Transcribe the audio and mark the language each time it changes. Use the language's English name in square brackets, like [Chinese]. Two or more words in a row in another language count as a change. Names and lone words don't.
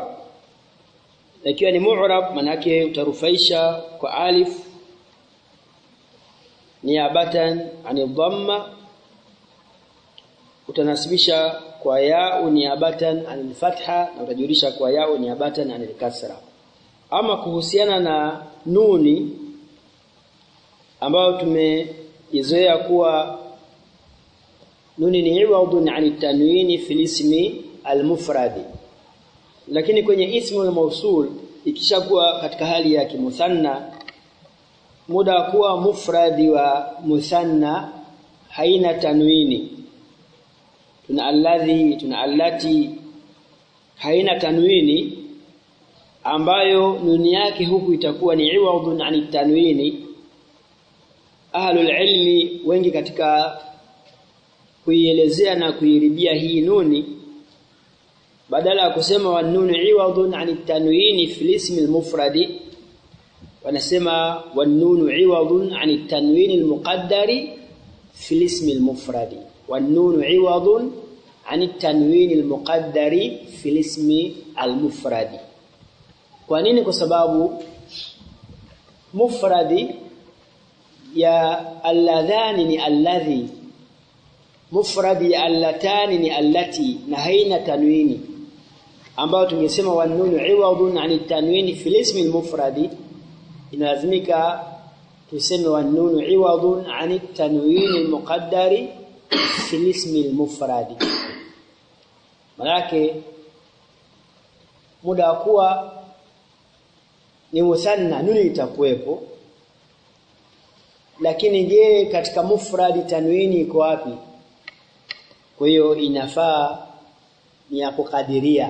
[Swahili] Ikiwa ni mu'rab, maana yake utarufaisha kwa alif [Arabic] نيابةً عن الضمة, [Swahili] utanasibisha kwa ya'u [Arabic] نيابةً عن الفتحة, [Swahili] na utajurisha kwa ya'u [Arabic] نيابةً عن الكسرة. [Swahili] Ama kuhusiana na nuni ambayo tumeizoea kuwa nuni ni [Arabic] عوض عن التنوين في الاسم المفرد, [Swahili] lakini kwenye [Arabic] اسم الموصول [Swahili] ikishakuwa katika hali ya kimuthanna, muda kuwa mufradi wa muthanna haina tanwini, tuna alladhi, tuna allati, haina tanwini ambayo nuni yake huku itakuwa ni [Arabic] عوض عن التنوين. أهل العلم [Swahili] wengi katika kuielezea na kuiribia hii nuni, badala ya kusema [Arabic] والنون عوض عن التنوين في الاسم المفرد, [Swahili] wanasema [Arabic] والنون عوض عن التنوين المقدر في الاسم المفرد, والنون عوض عن التنوين المقدر في الاسم المفرد. [Swahili] Kwa nini? Kwa sababu mufradi ya alladhani ni alladhi, mufradi ya allatani ni allati, na haina tanwini, ambayo tungesema [Arabic] والنون عوض عن التنوين في الاسم المفرد, [Swahili] inalazimika tuseme [Arabic] والنون عوض عن التنوين المقدر في الاسم المفرد. [Swahili] Maana muda kuwa ni musanna nuni itakuwepo, lakini je, katika mufradi tanwini iko wapi? Kwa hiyo inafaa ni ya kukadiria.